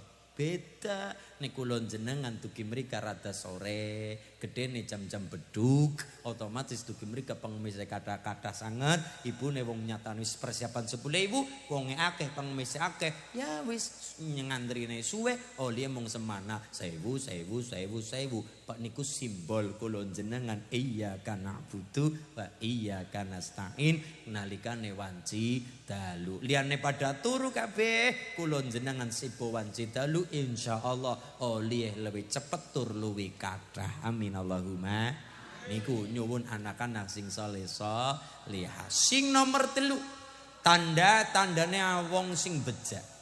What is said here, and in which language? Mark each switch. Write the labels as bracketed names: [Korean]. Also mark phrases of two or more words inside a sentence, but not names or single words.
[Javanese] Beda nek kula jenengan dugi mrika rada sore, gedene jam-jam beduk, otomatis dugi mrika pengemis kathah-kathah sanget, ibune wong nyatane wis persiapan 10.000, wonge akeh, pengemis akeh. Ya wis ngantrine suwe, oleh mung semana 1.000. Pak niku simbol kula jenengan [Arabic] إياك نعبد وإياك نستعين [Javanese] nalikane wanci dalu. Liyane pada turu kabeh, kula jenengan sipo wanci dalu insyaallah oleh lebih cepet tur luwih kathah. [Arabic] آمين اللهم. [Javanese] Niku nyuwun anak-anak sing saleh-saleh. Sing nomor 3 tanda-tandane wong sing bejak.